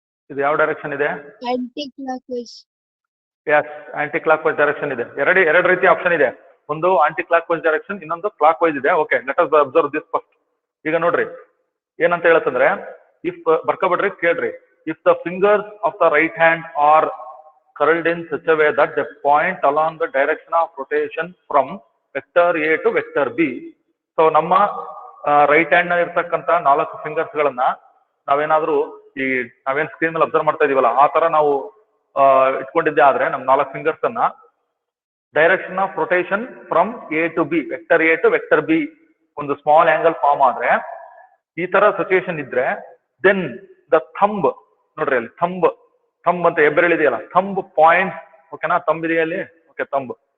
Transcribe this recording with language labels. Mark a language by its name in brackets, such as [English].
[Kannada] ಇದು ಯಾವ ಡೈರೆಕ್ಷನ್ ಇದೆ? Aunty clock wise. S, aunty clock wise direction ಇದೆ. ಎರಡು ರೀತಿ ಆಪ್ಷನ್ ಇದೆ. ಒಂದು ಆಂಟಿ ಕ್ಲಾಕ್ ವೈಸ್ ಡೈರೆಕ್ಷನ್, ಇನ್ನೊಂದು ಕ್ಲಾಕ್ ವೈಸ್ ಇದೆ. [English] Okay, let us observe this first. [Kannada] ಈಗ ನೋಡ್ರಿ ಏನಂತ ಹೇಳತ್ತಂದ್ರೆ, ಇಫ್ ಬರ್ಕೊಬಿಡ್ರಿ, ಕೇಳ್ರಿ. [English] If the fingers of the right hand are curled in such a way that they point along the direction of rotation from vector A to vector B. [Kannada] So ನಮ್ಮ right hand ನ ಇರ್ತಕ್ಕಂಥ 4 fingers ಗಳನ್ನ ನಾವೇನಾದ್ರೂ ನಾವೇನ್ screen ಮೇಲೆ observe ಮಾಡ್ತಾ ಇದೀವಲ್ಲ, ಆ ತರ ನಾವು ಇಟ್ಕೊಂಡಿದ್ದೆ ಆದ್ರೆ ನಮ್ 4 ಫಿಂಗರ್ಸ್ ಅನ್ನ direction of rotation from A to B, vector A to vector B ಒಂದು ಸ್ಮಾಲ್ ಆಂಗಲ್ ಫಾರ್ಮ್ ಆದ್ರೆ, ಈ ತರ ಸಿಚುಯೇಷನ್ ಇದ್ರೆ, ದೆನ್ ದ ಥಂಬ್ ನೋಡ್ರಿ, ಅಲ್ಲಿ ಥಂಬ್ ಅಂತ ಹೆಬ್ಬೆರಳಿದೆಯಲ್ಲ, ಥಂಬ್ ಪಾಯಿಂಟ್ಸ್. ಓಕೆನಾ? ಥಂಬ್ ಇದೆಯಲ್ಲಿ. Okay, thumb.